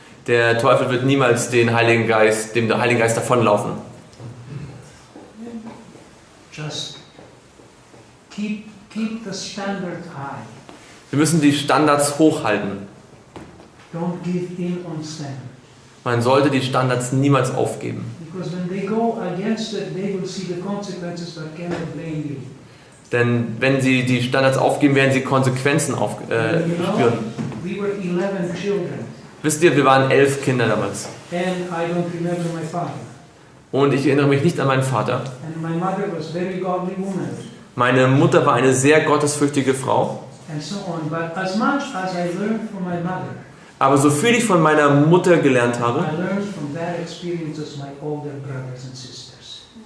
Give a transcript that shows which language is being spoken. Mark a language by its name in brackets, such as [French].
[German] Der Teufel wird niemals dem Heiligen Geist davonlaufen. [English] Just keep the standard high. [German] Wir müssen die Standards hochhalten. [English] Don't give in on standard. [German] Man sollte die Standards niemals aufgeben. [English] Because when they go against it, they will see the consequences but cannot blame you. [German] Denn wenn sie die Standards aufgeben, werden sie Konsequenzen spüren. [English] We were 11 children, [German] Wisst ihr, wir waren 11 Kinder damals. [English] and I don't remember my father. [German] Und ich erinnere mich nicht an meinen Vater. [English] And my mother was a very godly woman, [German] Meine Mutter war eine sehr gottesfürchtige Frau. [English] and so on. But as much as I learned from my mother, [German] Aber so viel ich von meiner Mutter gelernt habe, [English] I learned from bad experiences my older brothers and sisters.